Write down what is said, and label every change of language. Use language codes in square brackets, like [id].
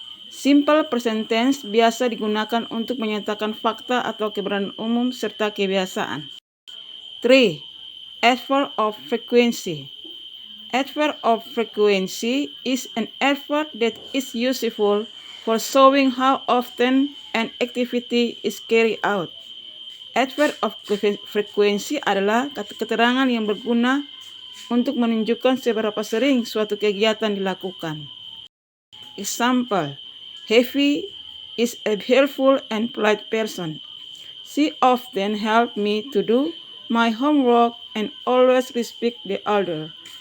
[id] Simple present tense biasa digunakan untuk menyatakan fakta atau kebenaran umum serta kebiasaan. 3. [en] Adverb of frequency. Adverb of frequency is an adverb that is useful for showing how often an activity is carried out. [id] Adverb of frequency adalah keterangan yang berguna untuk menunjukkan seberapa sering suatu kegiatan dilakukan. [en] Example: Heavy is a helpful and polite person. She often helps me to do my homework and always respect the elder.